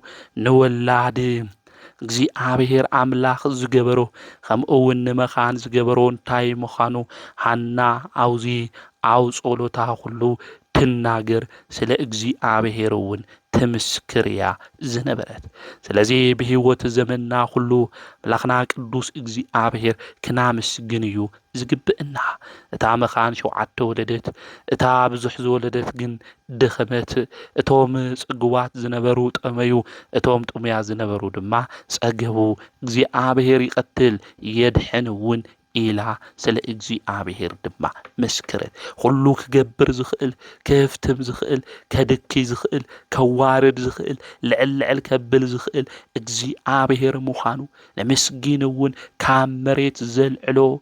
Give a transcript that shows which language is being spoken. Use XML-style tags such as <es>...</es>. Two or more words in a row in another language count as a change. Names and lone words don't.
<ti>ንወላድ እግዚአብሔር አምላኽ ዝገበሮ ከምኡውን ንመኻን ዝገበሮ እንታይ ምዃኑ ሃና አውዚ አው ጸሎታ ሁሉ ትናገር ስለ እግዚአብሔር እውን ተመስክርያ ዝነበረት ስለዚህ በህይወት ዘመንና ሁሉ መላኽና ቅዱስ እግዚአብሔር ክናመስግን እዩ ዝግብእና እታ መኻን 7 ወለደት እታ ብዙሕ ዝወለደት ግን ድኽመት እቶም ጽጉባት ዝነበሩ ጠመዩ እቶም ጥሙያ ዝነበሩ ድማ ጸገቡ እግዚአብሔር ይቀትል የድሕን እውን ኢላ ስለ እግዚአብሔር ድማ መስክረት ሁሉ ክገብር ዝኽእል ከፍትም ዝኽእል ከድኪ ዝኽእል ከዋርድ ዝኽእል ልዕል ከብል ዝኽእል እግዚአብሔር ምዃኑ ለመስጊን እውን ካብ መሬት ዘልዕሎ</ti>